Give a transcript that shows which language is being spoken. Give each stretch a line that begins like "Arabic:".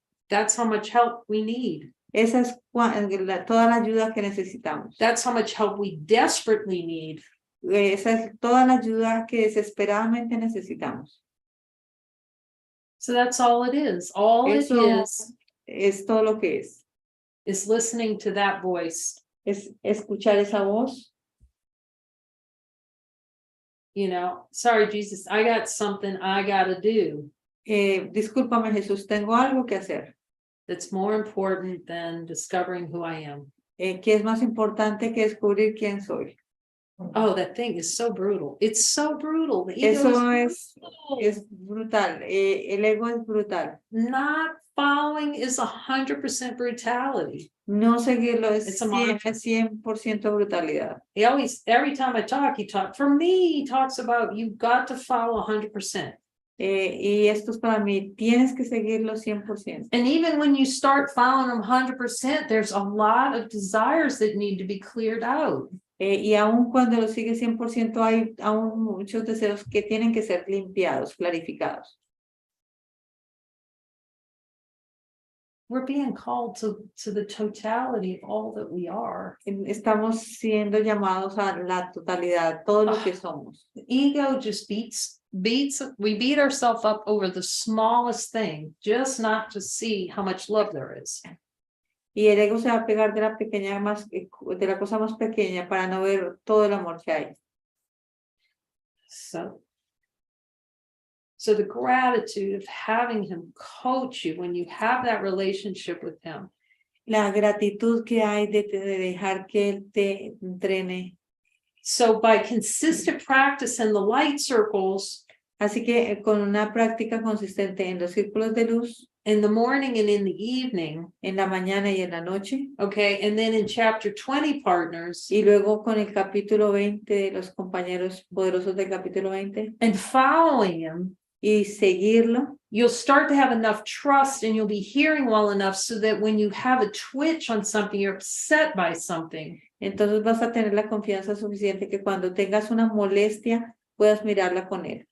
English: That's how much help we need.
Spanish: esa es toda la ayuda que necesitamos.
English: That's how much help we desperately need.
Spanish: Esa es toda la ayuda que desesperadamente necesitamos.
English: So that's all it is. All it
Spanish: Eso
English: is
Spanish: es todo lo que
English: is listening to that voice.
Spanish: es escuchar esa voz.
English: You know, sorry, Jesus, I got something I got to do
Spanish: Discúlpame, Jesús, tengo algo que hacer.
English: that's more important than discovering who I am.
Spanish: Que es más importante que descubrir quién soy.
English: Oh, that thing is so brutal. It's so brutal. The ego
Spanish: Eso
English: is
Spanish: es brutal. El ego es brutal.
English: not following is 100% brutality.
Spanish: No seguirlo es
English: It's a mantra.
Spanish: 100% brutalidad.
English: He always, every time I talk, for me, he talks about you've got to follow 100%.
Spanish: Y esto es para mí, tienes que seguirlo 100%.
English: And even when you start following them 100%, there's a lot of desires that need to be cleared out.
Spanish: Y aun cuando lo sigues 100%, hay aún muchos deseos que tienen que ser limpiados, clarificados.
English: We're being called to the totality of all that we are.
Spanish: Estamos siendo llamados a la totalidad, todo lo que somos.
English: The ego just we beat ourselves up over the smallest thing, just not to see how much love there is.
Spanish: Y el ego se va a pegar de la cosa más pequeña para no ver todo el amor que hay.
English: So So the gratitude of having him coach you when you have that relationship with him.
Spanish: La gratitud que hay de dejar que él te entrene.
English: So by consistent practice in the light circles,
Spanish: Así que con una práctica consistente en los círculos de luz,
English: in the morning and in the evening,
Spanish: en la mañana y en la noche,
English: okay, and then in chapter 20 partners,
Spanish: y luego con el capítulo 20 de los compañeros poderosos del capítulo 20,
English: and following him,
Spanish: y seguirlo,
English: you'll start to have enough trust and you'll be hearing well enough so that when you have a twitch on something, you're upset by something,
Spanish: entonces vas a tener la confianza suficiente que cuando tengas una molestia, puedas mirarla con él.